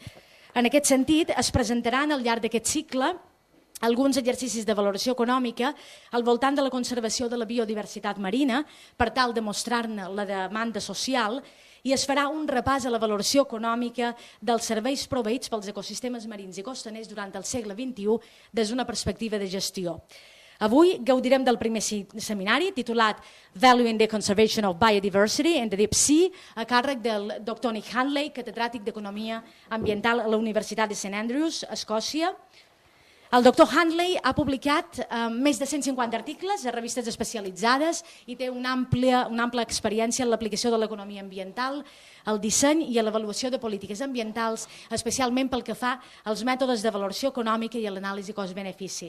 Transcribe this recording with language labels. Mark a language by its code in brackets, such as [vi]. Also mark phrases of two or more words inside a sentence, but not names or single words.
[ca] En aquest sentit, es presentaran al llarg d'aquest cicle alguns exercicis de valoració econòmica al voltant de la conservació de la biodiversitat marina per tal de mostrar-ne la demanda social i es farà un repàs a la valoració econòmica dels serveis proveïts pels ecosistemes marins i costaners durant el segle XXI des d'una perspectiva de gestió. Avui gaudirem del primer seminari titulat Valuing the Conservation of Biodiversity in the Deep Sea a càrrec del Dr. Hanley, catedràtic d'Economia Ambiental a la Universitat de St. Andrews, a Escòcia. El doctor Hanley ha publicat més de 150 articles a revistes especialitzades i té una àmplia experiència en l'aplicació de l'economia ambiental, el disseny i l'avaluació de polítiques ambientals, especialment pel que fa als mètodes de valoració econòmica i a l'anàlisi cost-benefici.